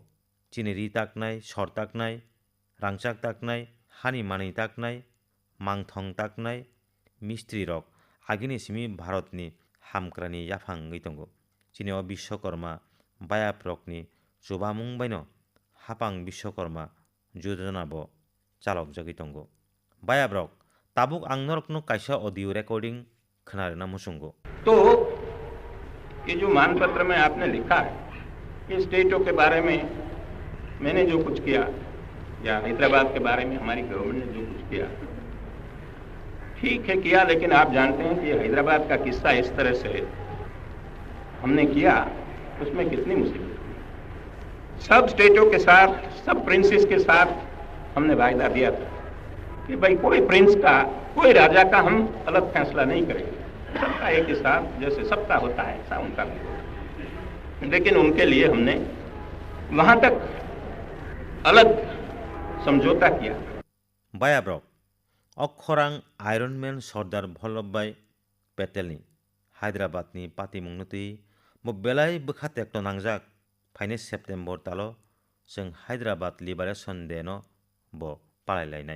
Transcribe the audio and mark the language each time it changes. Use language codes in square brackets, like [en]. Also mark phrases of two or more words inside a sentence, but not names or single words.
[trp] Chini ri taknai, sor taknai, rangchak taknai, hani manui taknai, mangthong taknai, mistri rok agini simi Bharatni hamkrani yaphang wngwi tongo. Chini o Bishwakarma bayap rokni chubamung bai no hapang Bishwakarma yojana bo chalokjagui tongo. Bayap rok tabuk ang norokno kaisa [en] audio recording [trp] khwnarwna muchungo. [hi] तो ये जो मानपत्र में आपने लिखा है ये स्टेटों के बारे में मैंने जो कुछ किया या हैदराबाद के बारे में हमारी गवर्नमेंट ने जो कुछ किया ठीक है किया, लेकिन आप जानते हैं कि हैदराबाद का किस्सा इस तरह से हमने किया उसमें कितनी मुसीबत हुई। सब स्टेटों के साथ, सब प्रिंसेस के साथ हमने वायदा दिया था कि भाई कोई प्रिंस का, कोई राजा का हम अलग फैसला नहीं करेंगे, सबका एक ही साथ जैसे सबका होता है ऐसा उनका भी होगा। लेकिन उनके लिए हमने वहां तक अलग समझौता किया। [trp] Bayap rok Okkhorang Iron Man Sardar Vallabhbhai Patelni Hyderabadni patimung twi bo belai bwkha tekto nangjak phaine September talo जों Hyderabad Liberation Day no bo palailainai.